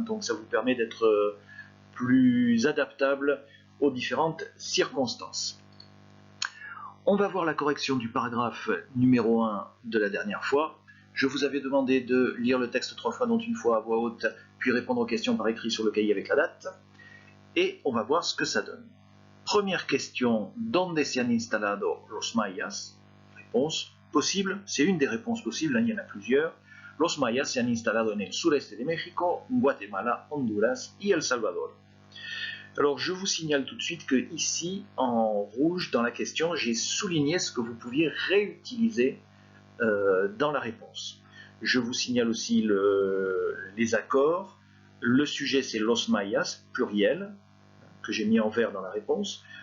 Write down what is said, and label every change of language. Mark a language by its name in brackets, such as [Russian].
[French] Donc ça vous permet d'être plus adaptable aux différentes circonstances. On va voir la correction du paragraphe numéro 1 de la dernière fois. Je vous avais demandé de lire le texte 3 fois, dont une fois à voix haute, puis répondre aux questions par écrit sur le cahier avec la date. Et on va voir ce que ça donne. Première question, [Spanish] ¿Dónde se han instalado los mayas? [French] Réponse possible, c'est une des réponses possibles, il y en a plusieurs. [Spanish] Los mayas se han instalado en el sureste de México, Guatemala, Honduras y El Salvador. [French] Alors je vous signale tout de suite que ici, en rouge dans la question, j'ai souligné ce que vous pouviez réutiliser dans la réponse. Je vous signale aussi les accords. Le sujet c'est los mayas, pluriel, que j'ai mis en vert dans la réponse.